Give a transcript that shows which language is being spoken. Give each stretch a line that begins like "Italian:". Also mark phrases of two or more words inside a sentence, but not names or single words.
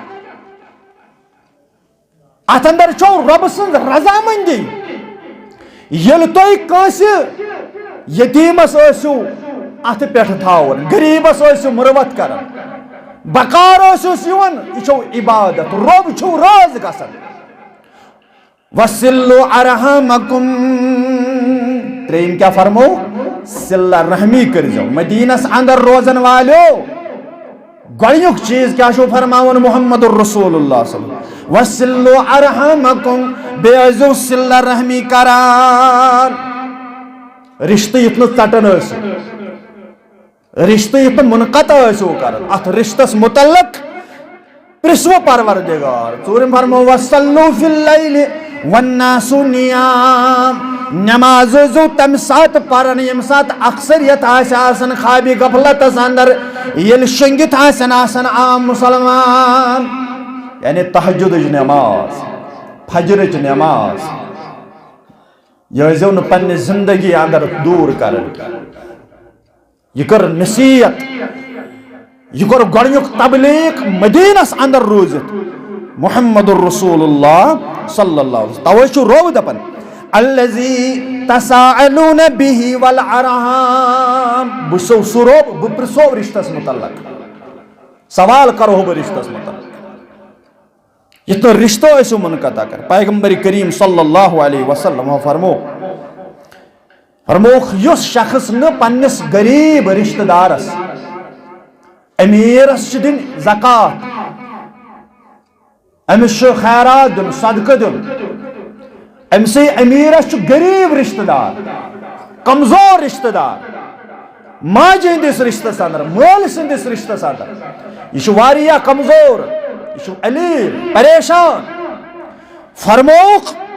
Kashmiri: اتھ اندر چھو رب سٕنٛز رضامندی ییٚلہِ تُہۍ کٲنٛسہِ یتیٖمس ٲسِو اتھ پٮ۪ٹھ تھاوان غریبس ٲسِو مُروت کران بکار ٲسِوس یِوان یہ چھو عبادت رب چھو راض گژھان
Arabic: وَصِلُّوا أَرْحَامَكُمْ
Kashmiri: ترٛیٚیِم کیا فرمو صلہ رحمی کرزو مدینس اندر روزن والو گۄڈنیُک چیز کیا چھو فرماون محمد الرسول اللہ
Arabic: صلی اللہ علیہ وسلم وَسِلُّوا أَرْحَمَكُمْ
Kashmiri: بیٚیہِ ٲسۍزیو صلہ رحمی کران رشتہٕ یُتھ نہٕ ژٹان ٲسِو رشتہٕ یُتھ نہٕ منقطع ٲسِو کران اتھ رشتس متعلق پرژھوٕ پروردگار ژوٗرِم فرمو
Arabic: وَصَلُّوا فِي اللَّيْلِ وَالنَّاسُ نِيَامٌ
Kashmiri: نماز ٲسۍزیو تمہِ ساتہٕ پران ییٚمہِ ساتہٕ اکثریت آسہِ آسان خوابِ غفلتس اندر ییٚلہِ شٔنگِتھ آسن آسان عام مسلمان یعنی تہجدٕچ نماز فجرٕچ نماز یہ ٲسۍزیو نہٕ پننہِ زندگی اندر دوٗر کران یہ کٔر نصیحت یہ کوٚر گۄڈنیُک تبلیغ مدینس اندر روٗزِتھ محمد الرسول اللہ
Arabic: صلی اللہ علیہ وسلم
Kashmiri: توے چھُ روب دپان
Arabic: الذی تساءلون به والارحام
Kashmiri: بہٕ چھُسو سُہ روب بہٕ پرژھو رشتس متعلق سوال کرو بہٕ رشتس متعلق یتھ نہٕ رشتہٕ ٲسِو منقطع کر پیغمبر کریم
Arabic: صلی اللہ علیہ وسلم
Kashmiri: فرموکھ یُس شخص نہٕ پننس غریب رشتہٕ دارس امیرس چھُ دِنۍ زکات أمس چھُ خیرات دیُن صدقہٕ دیُن أمسٕے امیرس چھُ غریب رشتہٕ دار کمزور رشتہٕ دار ماجہِ ہٕنٛدِس رشتس اندر مٲلۍ سٕنٛدِس رشتس اندر یہِ چھُ واریاہ کمزور یہِ چھُ علیٖل پریشان فرموکھ